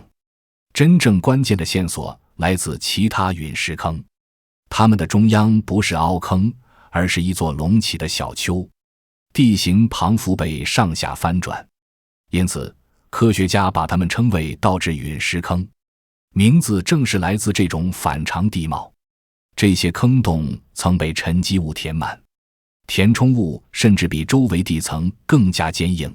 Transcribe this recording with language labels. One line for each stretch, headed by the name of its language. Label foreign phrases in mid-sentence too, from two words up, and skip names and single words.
Chinese: 真正關鍵的線索來自其他陨石坑，它们的中央不是凹坑，而是一座隆起的小丘，地形庞复被上下翻轉，因此科學家把它們稱為倒置陨石坑，名字正是來自這種反常地貌。這些坑洞曾被沉积物填滿，填充物甚至比周圍地层更加堅硬。